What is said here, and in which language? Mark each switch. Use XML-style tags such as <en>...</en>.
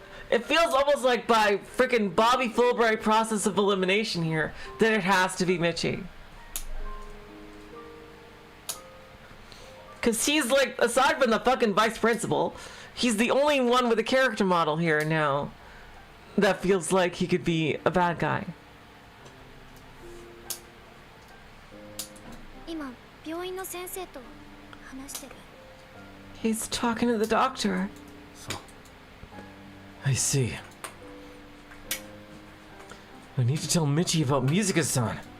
<en>It feels almost like by freaking Bobby Fulbright process of elimination here that it has to be Michi. Because he's like, aside from the fucking vice principal, he's the only one with a character model here now that feels like he could be a bad guy.</en> <ja>今病院の先生と話してる。</ja> <en>He's talking to the doctor.</en> <ja>そう。</ja> <en>I see. I need to tell Michi about Mizuka-san.</en>